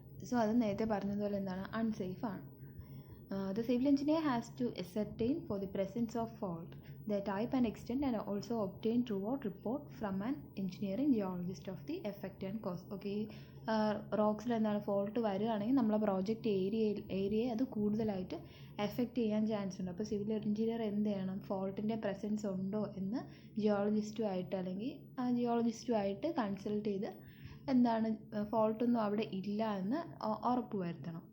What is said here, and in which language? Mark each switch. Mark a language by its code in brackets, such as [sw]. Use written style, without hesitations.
[ml] So അത് നേരത്തെ പറഞ്ഞതുപോലെ എന്താണ്, അൺസേഫ് ആണ്. [en] The civil engineer has to ascertain for the presence of fault, the type and extent, and also obtain throughout report from an engineering geologist of the effect and cause. [ml] Okay, റോക്സിൽ എന്താണ് fault വരികയാണെങ്കിൽ നമ്മളെ project ഏരിയയെ അത് കൂടുതലായിട്ട് effect ചെയ്യാൻ chance ഉണ്ട്. അപ്പോൾ civil engineer എന്ത് ചെയ്യണം, ഫോൾട്ടിൻ്റെ പ്രസൻസ് ഉണ്ടോ എന്ന് ജിയോളജിസ്റ്റുമായിട്ട് കൺസൾട്ട് ചെയ്ത് എന്താണ്, ഫോൾട്ടൊന്നും അവിടെ ഇല്ല എന്ന് ഉറപ്പ് വരുത്തണം.